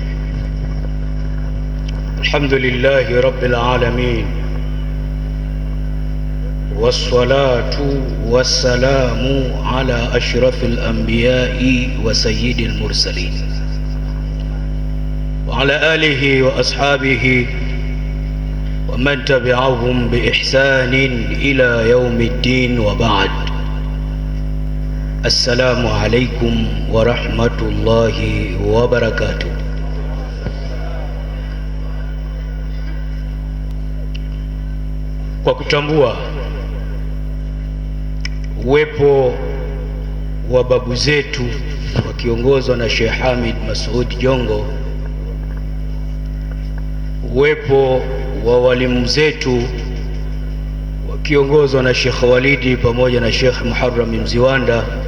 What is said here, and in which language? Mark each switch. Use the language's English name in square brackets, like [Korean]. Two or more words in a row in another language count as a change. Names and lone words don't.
[Arabic] الحمد لله رب العالمين، والصلاة والسلام على أشرف الأنبياء وسيد المرسلين، وعلى آله وأصحابه ومن تبعهم بإحسان إلى يوم الدين، وبعد. السلام عليكم ورحمة الله وبركاته. [Swahili] Kwa kutambua uwepo wa babu zetu wakiongozwa na Sheikh Hamid Masud Jongo, uwepo wa walimu zetu wakiongozwa na Sheikh Walidi pamoja na Sheikh Muharram Mziwanda,